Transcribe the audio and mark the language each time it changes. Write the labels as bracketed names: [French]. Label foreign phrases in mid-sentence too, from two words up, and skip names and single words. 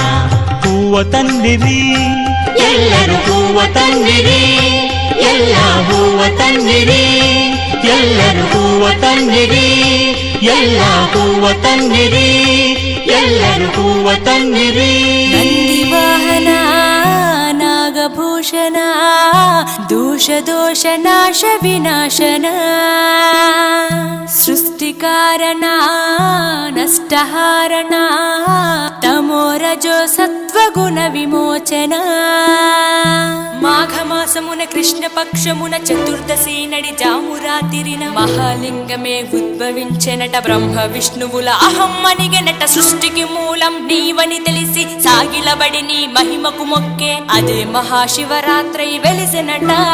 [Kannada] ಹೂವ ತನ್ನಿರಿ ಎಲ್ಲರೂ ಹೂವ ತನ್ನಿರಿ, ಎಲ್ಲ ಹೂವ ತನ್ನಿರಿ, ಎಲ್ಲರೂ ಹೂವ ತನ್ನಿರಿ, ಎಲ್ಲ ಹೂವ ತನ್ನಿರಿ, ಎಲ್ಲರೂ ಹೂವ ತನ್ನಿರಿ. ನಂದಿವಾಹನ ನಾಗಭೂಷಣ ದೋಷ ದೋಷ ನಾಶ ವಿನಾಶನ, ಸೃಷ್ಟಿಕಾರಣ ನಷ್ಟಹಾರಣ, [Telugu] తమోరజో సత్వగుణ విమోచన. మాఘమాసమున కృష్ణ పక్షమున చతుర్దశి నడి జామురాతిరిన మహాలింగమే ఉద్భవించెనట. బ్రహ్మ విష్ణువుల అహం అనిగెనట. సృష్టికి మూలం నీవని తెలిసి సాగిలబడి నీ మహిమకు మొక్కే అదే మహాశివరాత్రి వెలిసెనట.